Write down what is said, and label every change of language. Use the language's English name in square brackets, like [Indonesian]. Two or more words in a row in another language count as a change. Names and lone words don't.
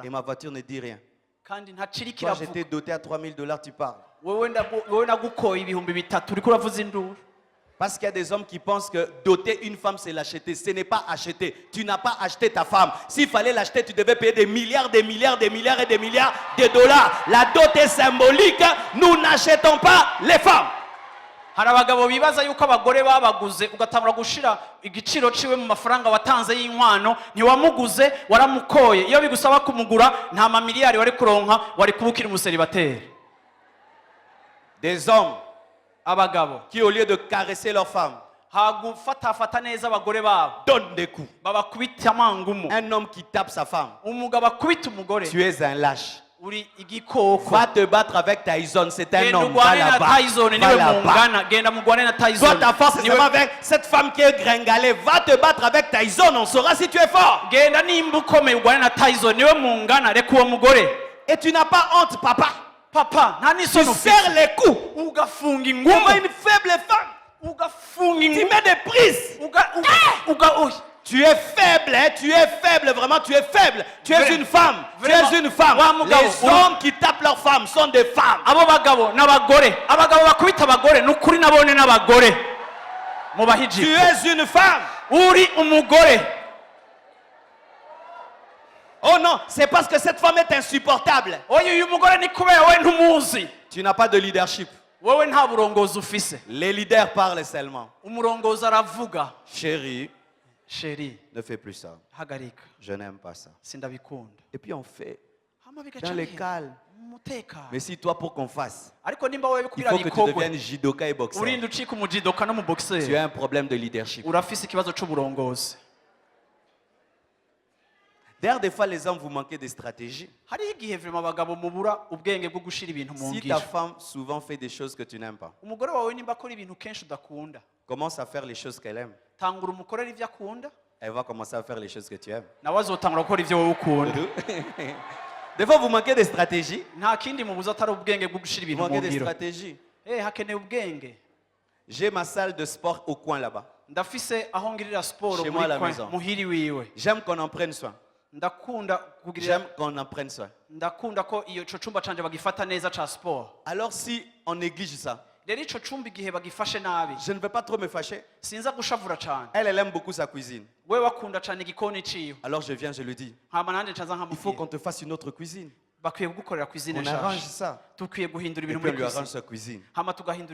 [French] Et ma voiture ne dit rien. [Rundi] kandi ntaciri [French] Toi, [Rundi] kiravuga. [French] j'étais doté à 3 000 $, tu parles. [Rundi] wowe nagukoye ibihumbi 3 uriko uravuza induru. [French] Parce qu'il y a des hommes qui pensent que doter une femme, c'est l'acheter. Ce n'est pas acheter. Tu n'as pas acheté ta femme. S'il fallait l'acheter, tu devais payer des milliards, des milliards, des milliards et des milliards de dollars. La dot est symbolique. Nous n'achetons pas les femmes. [Rundi] hari abagabo bibaza yuko abagore babaguze ugatangura gushira igiciro ciwe mu mafaranga watanze y'inkwano. Ntiwamuguze, waramukoye. Iyo bigusaba kumugura nta mamiliyari wari kuronka, wari kubukira umuseribateri. [French] Des hommes [Rundi] Abagabo [French] qui, au lieu de caresser leur femme, [Rundi] hagufatafata neza abagore babo [French] donnent des coups. [Rundi] babakubita amangumu. [French] Un homme qui tape sa femme, [Rundi] Umugabo akubita umugore [French] tu es un lâche. [Rundi] uri igikoko. [French] Va te battre avec Tyson, c'est un [Rundi] Genda [French] homme. Va [Rundi] ugwane na [French] là-bas. [Rundi] Tyson [French] Va [Rundi] niwe [French] là-bas. [Rundi] mungana. Genda mugwane na [French] Toi, [Rundi] Tyson. [French] ta force, c'est [Rundi] Niwe- [French] seulement avec cette femme qui est gringalée. Va te battre avec Tyson, on saura si tu es fort. [Rundi] Genda nimba ukomeye ugwane na Tyson niwe mungana. Reka uwo mugore. [French] Et tu n'as pas honte, papa. [Rundi] Papa nta [French] Tu [Rundi] n'isoni [French] serres [Rundi] ufite. [French] les coups. [Rundi] Ugafunga [French] Comme [Rundi] ingumu. [French] une faible femme. [Rundi] Ugafunga [French] Tu [Rundi] ingumu. [French] mets des prises. Tu es faible, hein? Tu es faible, vraiment, tu es faible. Tu es une femme. Tu Vraiment. es une femme. [Rundi] Wa mugabo, [French] Les hommes qui tapent leurs femmes sont des femmes. [Rundi] Abo bagabo n'abagore. Abagabo bakubita abagore n'ukuri nabone n'abagore. [French] Tu [Rundi] Mubahiji. [French] es une femme. [Rundi] Uri umugore. [French] Oh non, c'est parce que cette femme est insupportable. [Rundi] Oya uyu mugore ni kubera we ntumuzi. [French] Tu n'as pas de leadership. [Rundi] Wowe nta burongozi ufise. [French] Les leaders parlent seulement. [Rundi] Umurongozi aravuga. [French] Chérie, [Rundi] Sheri, [French] ne fais plus ça. [Rundi] hagarika. [French] Je n'aime pas ça. [Rundi] Sindabikunda. [French] Et puis on fait [Rundi] Hama [French] dans le [Rundi] bigaca [French] calme. [Rundi] umutekano. [French] Mais si toi, pour qu'on fasse, [Rundi] Ariko nimba wewe [French] il [Rundi] kugira [French] faut que tu [Rundi] bikogwe [French] deviennes judoka et boxeur. [Rundi] urinda ucika umujidoka no mu [French] Tu [Rundi] boxer. [French] as un problème de leadership. [Rundi] Urafise ikibazo c'uburongozi. [French] D'ailleurs, des fois, les hommes, vous manquez de stratégie. [Rundi] Hariho igihe vrema abagabo mubura ubwenge bwo gushira ibintu mu [French] Si ta [Rundi] ngiro. [French] femme souvent fait des choses que tu n'aimes pas, [Rundi] Umugore wawe nimba akora ibintu kenshi udakunda, [French] commence à faire les choses qu'elle aime. [Rundi] tangura umukorera ivyo akunda, [French] Elle va commencer à faire les choses que tu aimes. [Rundi] nawe azotangura gukora ivyo wowe ukunda. [French] Des fois, vous manquez de stratégie. [Rundi] Nta kindi mubuza atari ubwenge bwo gushira [French] Vous [Rundi] ibintu mu [French] manquez de [Rundi] ngiro. [French] stratégie. [Rundi] Hakeneye ubwenge. [French] J'ai ma salle de sport au coin là-bas. [Rundi] Ndafise aho ngirira siporo [French] Chez moi à la [Rundi] muri [French] maison. [Rundi] muhiri wiwe. [French] J'aime qu'on en prenne soin. [Rundi] Ndakunda kugirira [French] J'aime qu'on en prenne soin. [Rundi] ndakunda ko iyo ico cumba canje bagifata neza ca siporo. [French] Alors si on néglige ça, [Rundi] Rero ico cumba igihe bagifashe nabi [French] je ne veux pas trop me fâcher. [Rundi] sinza gushavura cane. [French] Elle aime beaucoup sa cuisine. [Rundi] Wewe wakunda cane igikoni ciwe. [French] Alors je viens, je lui dis, [Rundi] Hama nanje ncaza [French] il faut qu'on [Rundi] nkamubwira [French] te fasse une autre cuisine. [Rundi] bakwiye kugukorera cuisine [French] On arrange [Rundi] nshasha. [French] ça. [Rundi] Tukwiye guhindura [French] Et [Rundi] ibintu [French] puis on [Rundi] muri [French] lui arrange [Rundi] cuisine. [French] sa cuisine. [Rundi] Hama tugahindura